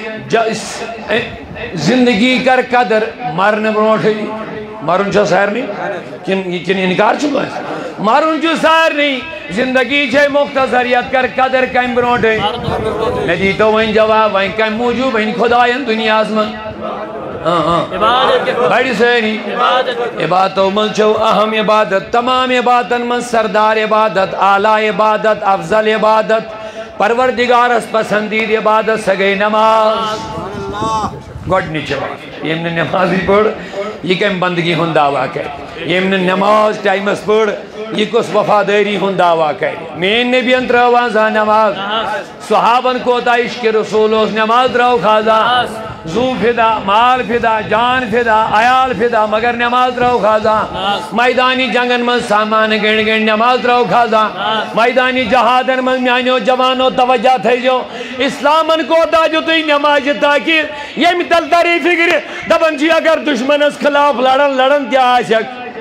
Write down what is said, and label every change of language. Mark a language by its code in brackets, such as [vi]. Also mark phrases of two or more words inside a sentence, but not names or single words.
[ks] زندگی کر قدر مرن برونٹھٕے مرن چھا سارنٕے کن انکار چھُ کٲنٛسہِ مرن چھُ سارنٕے زندگی چھے مختصر یتھ کر قدر کمہِ برونٹھٕے مےٚ دیٖتو وۄنۍ جواب وۄنۍ کمہِ موٗجوٗب وۄنۍ خۄداین دُنیاہس منٛز بڑِ سٲری عبادتو منٛز چھو اہم عبادت تمام عبادتن منٛز سردار عبادت اعلیٰ عبادت افضل عبادت پروردگارس پسندید عبادت سۄ گٔے نماز گۄڈنِچ بات یم نے نماز پڑھ یہ کم بندگی ہند دعویٰ کر یم نے نماز ٹائمس پڑھ یہ کس وفاداری ہند دعویٰ کر مین نبین ترٛٲو زانٛہہ نماز صحابن کوتاہ عشق رسول اوس نماز ترٛٲو خاصا زو فدا مال فدا جان فدا عیال فدا مگر نماز ترٛٲو خاصا میدانی جنگن من سامان گنڈ گنڈ نماز ترٛٲو خاصا میدانی جہادن من میانیو جوانو توجہ تھٲیزیو اسلامن کوتاہ دِتُے نماز تاکہ ییٚمہِ تل تری فکر دپان چھِ اگر دشمنس خلاف لڑن تہِ آسٮ۪کھ